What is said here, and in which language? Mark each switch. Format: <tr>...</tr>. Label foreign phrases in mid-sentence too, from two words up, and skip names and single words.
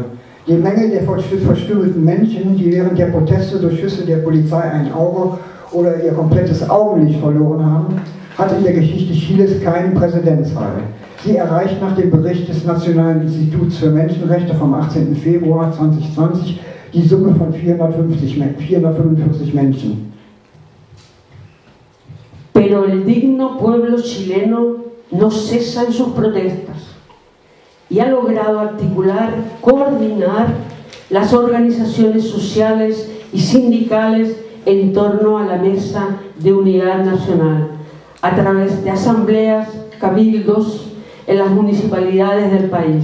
<de>Die Menge der verstümmelten Menschen, die während der Proteste durch Schüsse der Polizei ein Auge oder ihr komplettes Augenlicht verloren haben, hat in der Geschichte Chiles keinen Präzedenzfall. Sie erreicht nach dem Bericht des Nationalen Instituts für Menschenrechte vom 18. Februar 2020 die Summe von 445 Menschen.</de> <es>Pero el digno pueblo chileno no cesa en sus protestas y ha logrado articular, coordinar las organizaciones sociales y sindicales en torno a la Mesa de Unidad Nacional, a través de asambleas, cabildos en las municipalidades del país.</es>